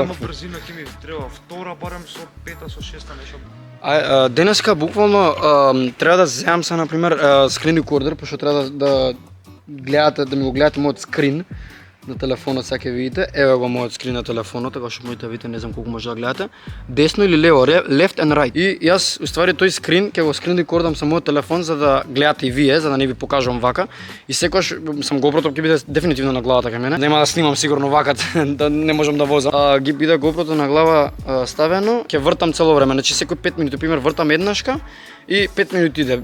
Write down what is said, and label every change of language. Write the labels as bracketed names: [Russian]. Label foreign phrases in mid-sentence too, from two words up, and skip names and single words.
[Macedonian] голема брзина ќе ми треба втора барем со пета со шеста нешто. Денеска буквално треба да земам се на пример [English] screen recorder, [Macedonian] пошто треба да гледате, да ми го гледате мојот скрин на телефонот, сега ќе видите. Еве го мојот скрин на телефонот, така што можете да видите, не знам колку може да гледате. Десно или лево, [English] left and right. [Macedonian] И јас уствари тој скрин ќе го скрин рекордам со мојот телефон за да гледате и вие, за да не ви покажувам вака. И секогаш сам GoPro-то ќе биде дефинитивно на главата кај мене. Нема да снимам сигурно вака, да не можам да возам. Ги биде GoPro-то на глава ставено, ќе вртам цело време. Значи секој 5 минути, пример, вртам еднашка и 5 минути иде.